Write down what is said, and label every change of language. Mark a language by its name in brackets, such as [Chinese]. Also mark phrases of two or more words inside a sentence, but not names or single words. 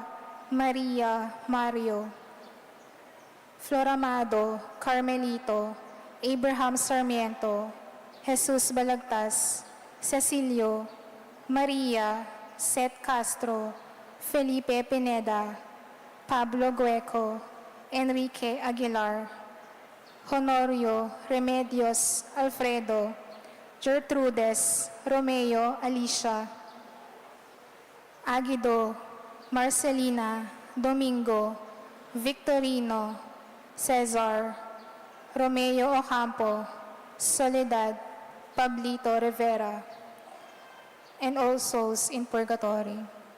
[English] Maria Mario, Floramado Carmelito, Abraham Sarmiento, Jesus Balagtas, Cecilio, Maria Seth Castro, Felipe Pineda, Pablo Gueco, Enrique Aguilar, Honorio Remedios Alfredo, Gertrudes Romeo Alicia, Aguido Marcelina Domingo, Victorino Cesar, Romeo Ocampo, Soledad Pablito Rivera, and all souls in purgatory.